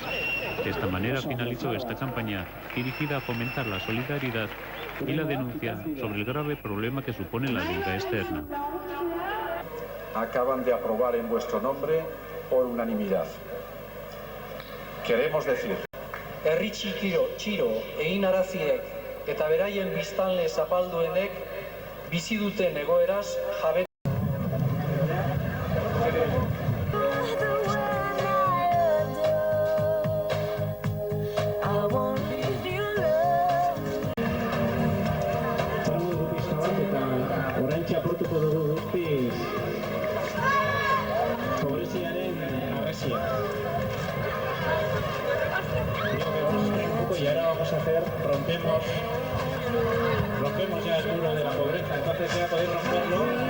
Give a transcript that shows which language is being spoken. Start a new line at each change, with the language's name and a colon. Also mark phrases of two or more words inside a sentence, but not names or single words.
Spanish: De esta manera finalizó esta campaña dirigida a fomentar la solidaridad y la denuncia sobre el grave problema que supone la deuda externa. Acaban de aprobar en vuestro nombre por unanimidad. Queremos decir,
Basque: Herri txiro egin araziek eta beraien biztanle zapalduenek bizi duten egoeraz jabe. Oraintxe apurtuko dugu guztiz pobreziaren arresia.
Spanish: Y ahora vamos a hacer, rompemos ya el muro de la pobreza, entonces ya podéis romperlo.